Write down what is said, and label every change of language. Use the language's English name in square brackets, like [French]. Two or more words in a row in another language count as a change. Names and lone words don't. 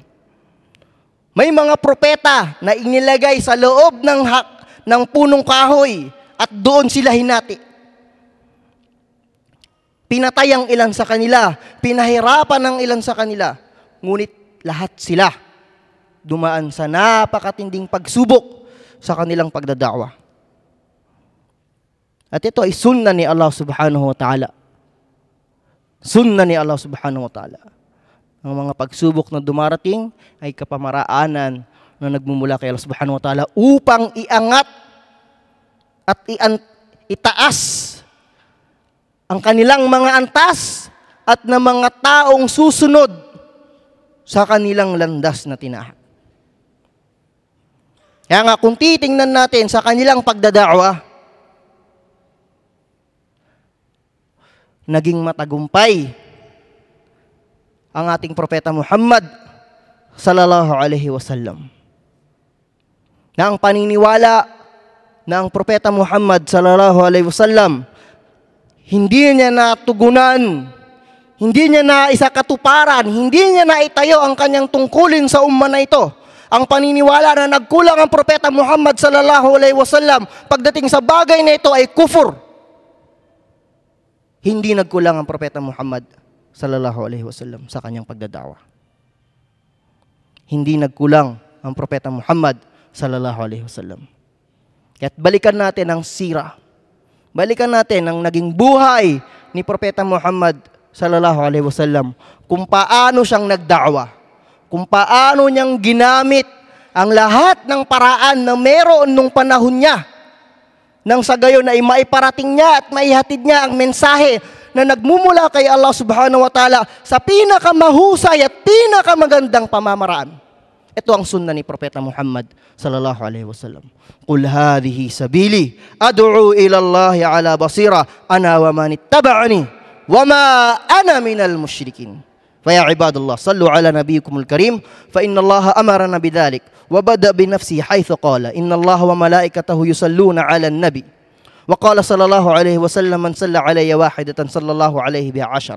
[Filipino] May mga propeta na inilagay sa loob ng punong kahoy at doon sila hinati. Pinatay ang ilan sa kanila, pinahirapan ang ilan sa kanila, ngunit lahat sila dumaan sa napakatinding pagsubok sa kanilang pagdada'wa. At ito ay sunna ni Allah [Arabic] سبحانه وتعالى. [Filipino] Sunna ni Allah [Arabic] سبحانه وتعالى. [Filipino] Ang mga pagsubok na dumarating ay kapamaraanan na nagmumula kay Allah [Arabic] سبحانه وتعالى [Filipino] upang iangat at itaas ang kanilang mga antas at na mga taong susunod sa kanilang landas na tinahak. Kaya nga kung titingnan natin sa kanilang pagdada'wa, naging matagumpay ang ating propeta Muhammad [Arabic] صلى الله عليه وسلم. [Filipino] Na ang paniniwala na ang propeta Muhammad [Arabic] صلى الله عليه وسلم [Filipino] hindi niya natugunan, hindi niya na isakatuparan, hindi niya na itayo ang kanyang tungkulin sa umma na ito. Ang paniniwala na nagkulang ang propeta Muhammad [Arabic] صلى الله عليه وسلم [Filipino] pagdating sa bagay na ito ay kufur. Hindi nagkulang ang propeta Muhammad [Arabic] صلى الله عليه وسلم [Filipino] sa kanyang pagdada'wa. Hindi nagkulang ang propeta Muhammad [Arabic] صلى الله عليه وسلم. [Filipino] Kaya't balikan natin ang sira. Balikan natin ang naging buhay ni propeta Muhammad [Arabic] صلى الله عليه وسلم, [Filipino] kung paano siyang nagda'wa, kung paano niyang ginamit ang lahat ng paraan na meron nung panahon niya, nang sa gayon ay maiparating niya at maihatid niya ang mensahe na nagmumula kay Allah [Arabic] سبحانه وتعالى [Filipino] sa pinakamahusay at pinakamagandang pamamaraan. Ito ang sunna ni propeta Muhammad [Arabic] صلى الله عليه وسلم. قل هذه سبيلي أدعو إلى الله على بصيرة أنا ومن اتبعني وما أنا من المشركين. فيا عباد الله صلوا على نبيكم الكريم فإن الله أمرنا بذلك وبدأ بنفسه حيث قال إن الله وملائكته يصلون على النبي وقال صلى الله عليه وسلم من صلى علي واحدة صلى الله عليه بها عشرا.